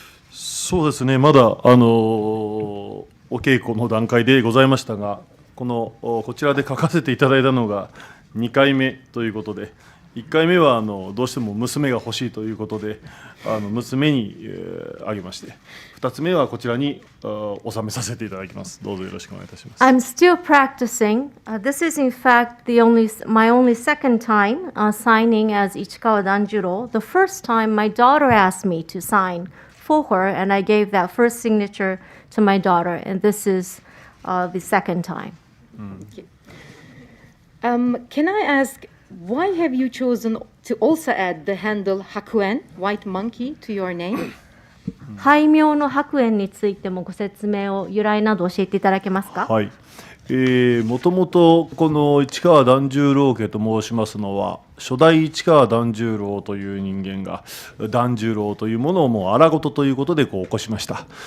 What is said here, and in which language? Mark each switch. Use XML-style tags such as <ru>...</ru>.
<ja>そうですね、まだお稽古の段階でございましたが、こちらで書かせていただいたのが2回目ということで、1回目はどうしても娘が欲しいということで娘にあげまして、2つ目はこちらに収めさせていただきます。どうぞよろしくお願いいたします。</ja> <en>I'm still practicing. This is in fact my only second time signing as Ichikawa Danjuro. The first time my daughter asked me to sign for her, and I gave that first signature to my daughter, and this is the second time. Can I ask, why have you chosen to also add the handle Hakuen, white monkey, to your name?</en> <ja>俳名の白猿についてもご説明を由来など教えていただけますか。はい、もともとこの市川團十郎家と申しますのは、初代市川團十郎という人間が團十郎というものをもう荒事ということで起こしました。</ja>